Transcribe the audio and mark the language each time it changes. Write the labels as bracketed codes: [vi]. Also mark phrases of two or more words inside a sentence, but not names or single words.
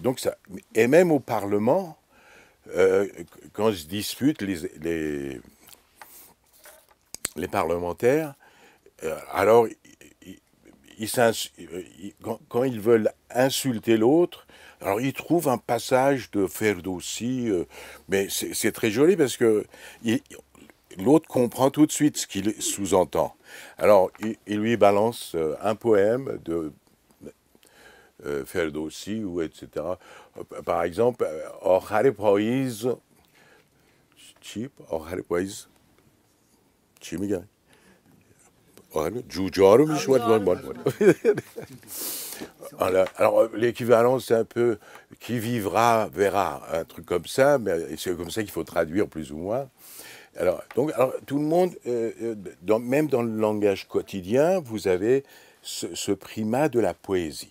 [fr] Donc, ça, et même au Parlement, quand se disputent les parlementaires, alors, quand ils veulent insulter l'autre, alors ils trouvent un passage de Ferdowsi, mais c'est très joli parce que l'autre comprend tout de suite ce qu'il sous-entend. Alors, il lui balance un poème de Ferdowsi, ou etc. Par exemple, [fa] آخر پاییز چی؟ آخر پاییز چی میگن؟ جوجه رو میشود. [fr] Alors, l'équivalent, c'est un peu qui vivra verra, un truc comme ça, mais c'est comme ça qu'il faut traduire plus ou moins. Alors, tout le monde, même dans le langage quotidien, vous avez ce primat de la poésie.